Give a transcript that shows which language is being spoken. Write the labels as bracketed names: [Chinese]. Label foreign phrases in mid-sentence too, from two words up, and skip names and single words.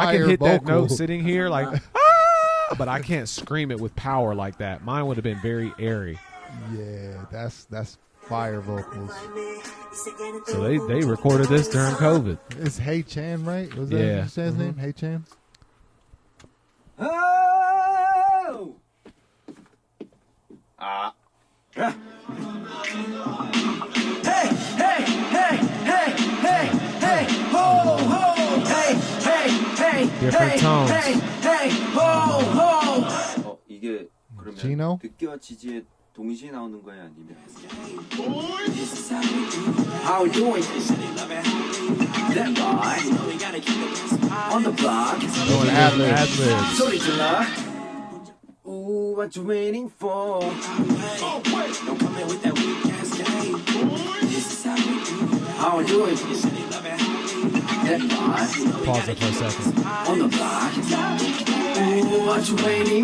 [English] I can hit that vocal. note sitting here like, but I can't scream it with power like that. Mine would have been very airy. Yeah, that's fire vocals. So they recorded this during COVID. It's Hey Chan, right? Was that Yeah. Chan's name? Hey Chan? Oh! Ah. Hey, hey, hey, hey, hey, hey, ho, ho, hey, hey, hey, Different hey, tones. hey, hey, ho, ho. [Korean] 이게 그러면 Gino? 득기와 지지의 동시에 나오는 거야 아니면 [English] How we doing? That boy on the block. Doing ad-libs. [Korean] 소리 질러. [English] Ooh, what you waiting for? Don't come in with that weak ass game. This is how we do. How we do it? That boy Pause it for a second. on the block. Ooh, what you waiting?